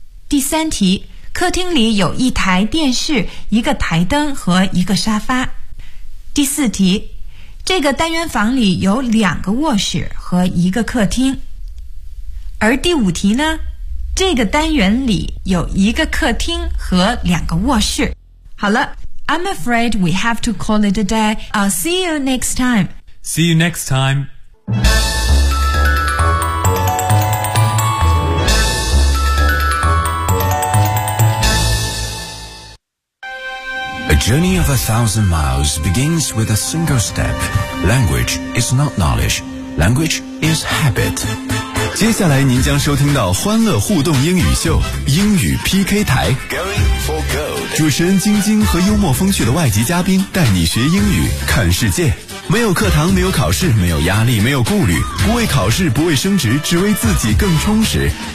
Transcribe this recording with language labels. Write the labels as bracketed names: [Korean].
[Chinese] 第三题，客厅里有一台电视、一个台灯和一个沙发。第四题，这个单元房里有两个卧室和一个客厅。而第五题呢，这个单元里有一个客厅和两个卧室。好了， [English] I'm afraid we have to call it a day. I'll see you next time. See you next time. A journey of 1,000 miles begins with a single step. Language is not knowledge. Language is habit. [Chinese] 接下来您将收听到欢乐互动英语秀英语 PK 台。主持人晶晶和幽默风趣的外籍嘉宾带你学英语看世界。没有课堂，没有考试，没有压力，没有顾虑，不为考试，不为升职，只为自己更充实。